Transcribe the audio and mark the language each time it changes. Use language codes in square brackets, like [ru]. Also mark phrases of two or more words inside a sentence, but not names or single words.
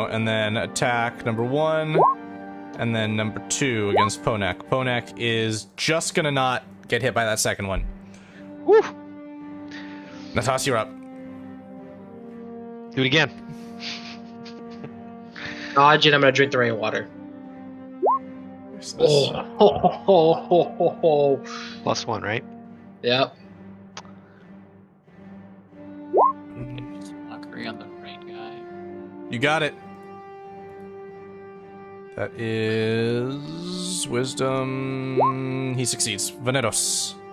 [en] And then attack number 1, and then number 2 against Ponek. Ponek is just gonna not get hit by that second one. Woo! Natas, you're up. Do it again. Dodge, and I'm gonna drink the rainwater. Oh, ho, ho, ho, ho, ho, ho. +1, right? Yep. Mockery on the right guy. You got it. That is wisdom. He succeeds. Vaneros.